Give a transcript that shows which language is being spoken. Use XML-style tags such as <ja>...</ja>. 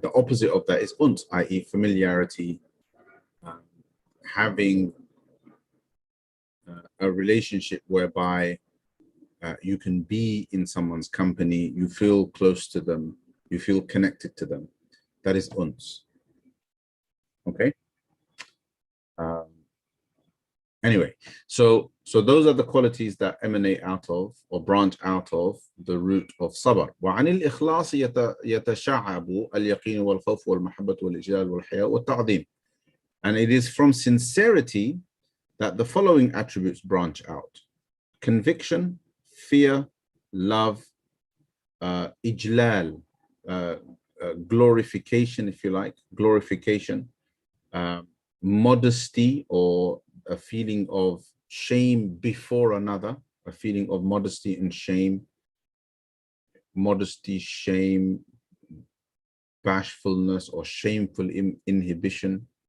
<en>The opposite of that is uns, i.e. familiarity, having a relationship whereby you can be in someone's company, you feel close to them, you feel connected to them. That is uns. Okay. Anyway, so those are the qualities that emanate out of or branch out of the root of sabr.</en> <ar>وعن الإخلاص يتشعب اليقين والخوف والمحبة والإجلال والحياء والتعظيم.</ar> <en>And it is from sincerity that the following attributes branch out: conviction, fear, love, ijlal, glorification, if you like, glorification, modesty, or a feeling of shame before another, a feeling of modesty and shame, shame, bashfulness, or shameful inhibition.</en>